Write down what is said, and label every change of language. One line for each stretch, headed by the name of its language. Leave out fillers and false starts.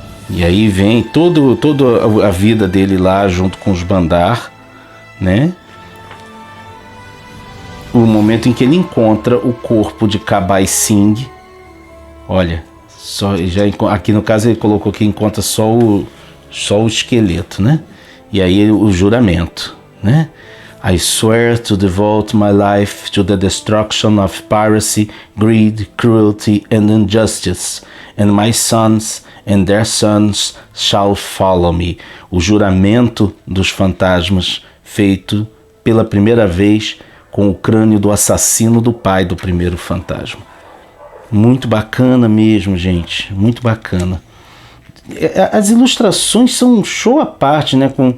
Portuguese: E aí vem toda a vida dele lá junto com os Bandar, né? O momento em que ele encontra o corpo de Kabai Singh. Olha, aqui no caso ele colocou que encontra só o esqueleto, né? E aí o juramento, né?
English: I swear to devote my life to the destruction of piracy, greed, cruelty and injustice, and my sons and their sons shall follow me.
Portuguese: O juramento dos fantasmas feito pela primeira vez com o crânio do assassino do pai do primeiro fantasma. Muito bacana mesmo, gente, muito bacana. As ilustrações são um show à parte, né?